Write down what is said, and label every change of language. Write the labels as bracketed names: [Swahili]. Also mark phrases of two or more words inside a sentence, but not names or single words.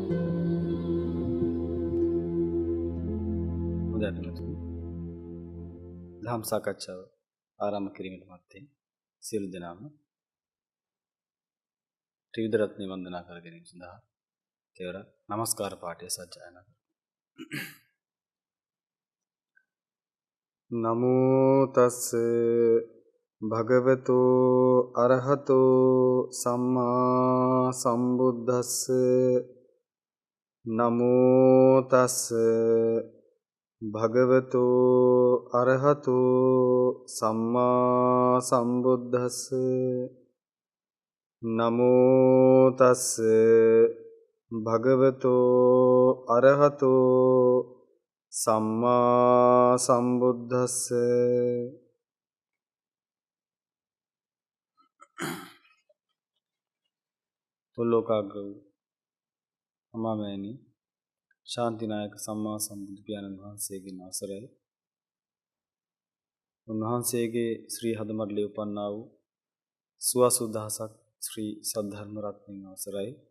[Sinhala] දහම් සාකච්ඡාව ආරම්භ කිරීමට මත්තෙන් සියලු දෙනාම ත්‍රිවිධ රත්නය වන්දනා කර ගැනීම සඳහා තෙවරක් නමස්කාර පාඨය සජ්ජායනා කරමු. [Pali] නමෝ තස්ස භගවතෝ අරහතෝ සම්මා සම්බුද්දස්ස. නමෝ තස්ස භගවතෝ අරහතෝ සම්මා සම්බුද්දස්ස. නමෝ තස්ස භගවතෝ අරහතෝ සම්මා සම්බුද්දස්ස. [Sinhala] තුල්ලෝකාග්‍ර වූ අමාමෑණී ශාන්තිනායක සම්මා සම්බුදු පියාණන් වහන්සේගෙන් අවසරයි. උන්වහන්සේගේ ශ්‍රී හදමඩලේ උපන්නා වූ සුවසුදහසක් ශ්‍රී සද්ධර්ම රත්නයන් අවසරයි.